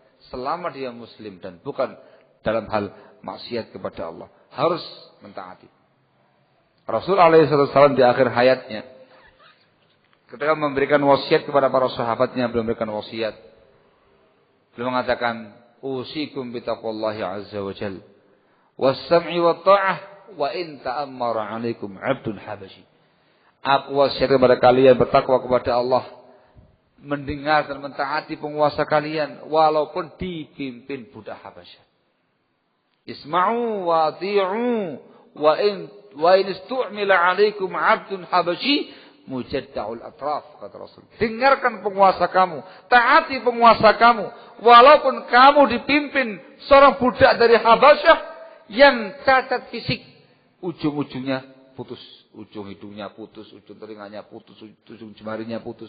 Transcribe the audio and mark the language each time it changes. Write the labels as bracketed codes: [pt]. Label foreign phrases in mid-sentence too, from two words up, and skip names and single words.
[id] Selama dia muslim dan bukan dalam hal maksiat kepada Allah, harus mentaati. Rasul alaihissalam di akhir hayatnya, ketika memberikan wasiat kepada para sahabatnya, beliau memberikan wasiat. Beliau mengatakan, [ar] أوصيكم بتقوى الله عز وجل والسمع والطاعة وإن تأمر عليكم عبد حبشي. [id] Aku wasiat kepada kalian bertakwa kepada Allah, mendengar dan mentaati penguasa kalian walaupun dipimpin budak Habasyah. [ar] اسمعوا وأطيعوا وإن استعمل عليكم عبد حبشي مجدع الأطراف, [id] kata Rasul. Dengarkan penguasa kamu, taati penguasa kamu, walaupun kamu dipimpin seorang budak dari Habasyah yang cacat fisik, ujung-ujungnya putus, ujung hidungnya putus, ujung telinganya putus, ujung jemarinya putus.